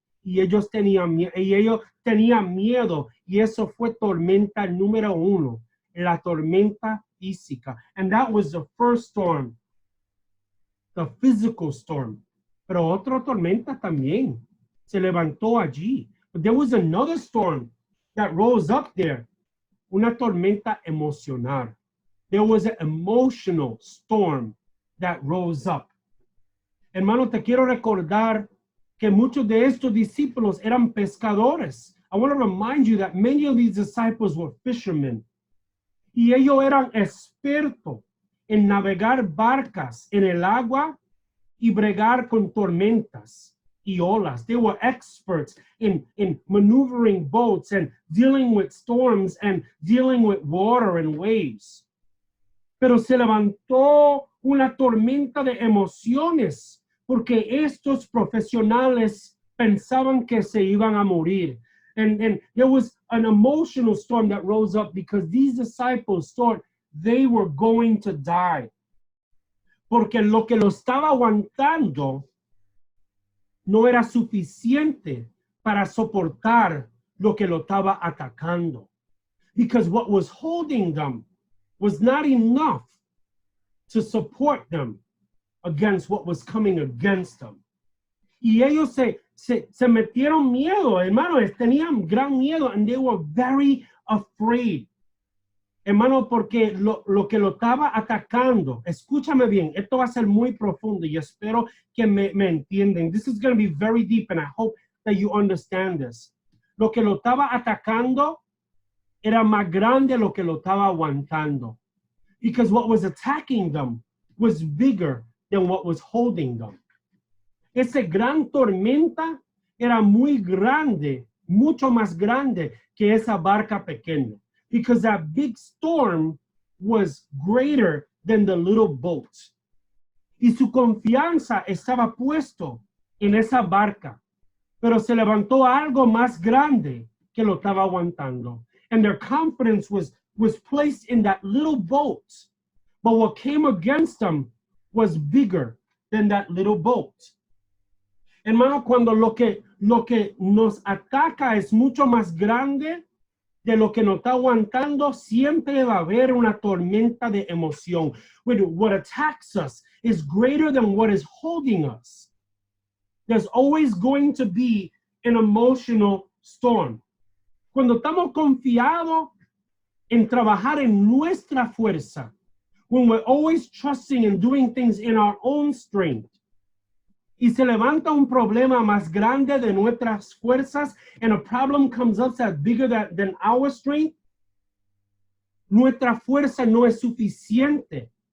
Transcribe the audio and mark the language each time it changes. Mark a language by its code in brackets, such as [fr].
[es] Y ellos tenían miedo. Y eso fue tormenta número 1, la tormenta física. [en] And that was the first storm, the physical storm. [es] Pero otra tormenta también se levantó allí. [en] But there was another storm that rose up there. [es] Una tormenta emocional. [en] There was an emotional storm that rose up. [es] Hermano, te quiero recordar que muchos de estos discípulos eran pescadores. [en] I want to remind you that many of these disciples were fishermen. [es] Y ellos eran expertos en navegar barcas en el agua y bregar con tormentas y olas. [en] They were experts in maneuvering boats and dealing with storms and dealing with water and waves. [es] Pero se levantó una tormenta de emociones porque estos profesionales pensaban que se iban a morir. [en] And there was an emotional storm that rose up because these disciples thought they were going to die. [es] Porque lo que lo estaba aguantando no era suficiente para soportar lo que lo estaba atacando. [en] Because what was holding them was not enough to support them against what was coming against them. [es] Y ellos se metieron miedo, hermanos, tenían gran miedo, [en] and they were very afraid. [es] Hermano, porque lo que lo estaba atacando, escúchame bien, esto va a ser muy profundo y espero que me entiendan. [en] This is going to be very deep and I hope that you understand this. [es] Lo que lo estaba atacando era más grande lo que lo estaba aguantando. [en] Because what was attacking them was bigger than what was holding them. [es] Ese gran tormenta era muy grande, mucho más grande que esa barca pequeña. [en] Because that big storm was greater than the little boat. [es] Y su confianza estaba puesto en esa barca. Pero se levantó algo más grande que lo estaba aguantando. [en] And their confidence was placed in that little boat. But what came against them was bigger than that little boat. [es] Hermano, cuando lo que nos ataca es mucho más grande de lo que nos está aguantando, siempre va a haber una tormenta de emoción. [en] What attacks us is greater than what is holding us. There's always going to be an emotional storm. [es] Cuando estamos confiados en trabajar en nuestra fuerza, [en] when we're always trusting and doing things in our own strength, [es] y se levanta un problema más grande de nuestras fuerzas, [en] and a problem comes up that's bigger than our strength, [es] nuestra fuerza no es suficiente.